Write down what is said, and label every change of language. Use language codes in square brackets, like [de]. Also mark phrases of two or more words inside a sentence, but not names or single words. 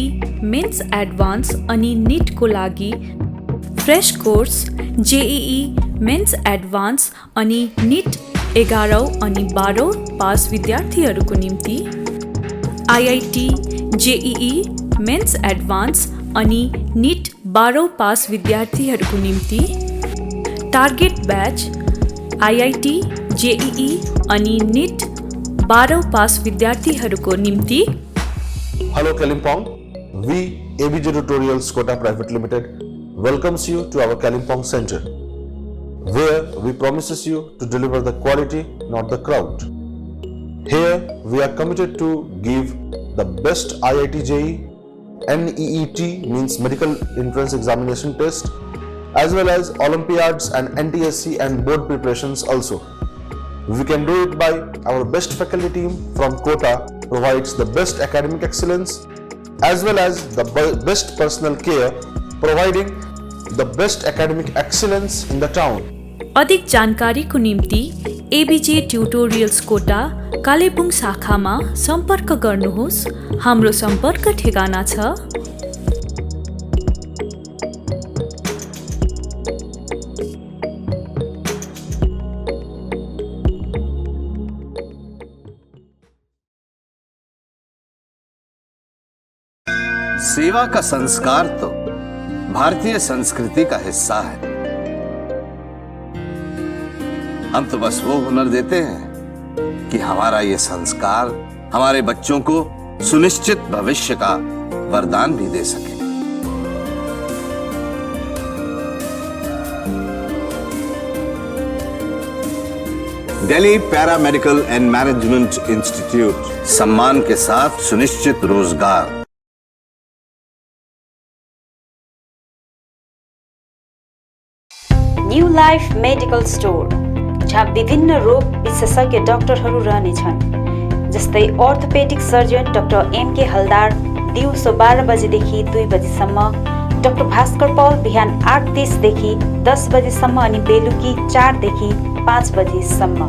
[en] Mains Advance [ne] अनि निटको लागि [en] fresh course, JEE Mains Advance [ne] अनि निट 11औं अनि 12औं पास विद्यार्थीहरूको निम्ति, [en] IIT, JEE Mains Advance [ne] अनि निट 12औं पास विद्यार्थीहरूको निम्ति, [en] target batch, IIT, JEE [ne] अनि निट 12औं पास विद्यार्थीहरूको निम्ति। [en] Hello Kalimpong, we ABJ Tutorials Kota Private Limited welcomes you to our Kalimpong Center, where we promises you to deliver the quality, not the crowd. Here we are committed to give the best IIT JEE, NEET means Medical Entrance Examination test, as well as Olympiads and NTSC and board preparations also. We can do it by our best faculty team from Kota provides the best academic excellence as well as the best personal care, providing the best academic excellence in the town. [ne] अधिक जानकारीको निम्ति एबीजे ट्युटोरियल्स कोटा कालेबुङ शाखामा सम्पर्क गर्नुहोस्। हाम्रो सम्पर्क ठेगाना छ [hi] सेवा का संस्कार तो भारतीय संस्कृति का हिस्सा है। हम तो बस वो हुनर देते हैं कि हमारा ये संस्कार हमारे बच्चों को सुनिश्चित भविष्य का वरदान भी दे सके। दिल्ली पैरामेडिकल एंड मैनेजमेंट इंस्टीट्यूट सम्मान के साथ सुनिश्चित रोजगार। [ne] न्यू लाइफ मेडिकल स्टोर, जहाँ विभिन्न रोग विशेषज्ञ डाक्टरहरू रहनेछन्, जस्तै [en] orthopedic surgeon [ne] डाक्टर एमके हलदार दिउँसो 12 बजेदेखि 2 बजेसम्म, डाक्टर भास्कर पौल बिहान 8:30 देखि 10 बजेसम्म अनि बेलुकी 4 देखि 5 बजेसम्म।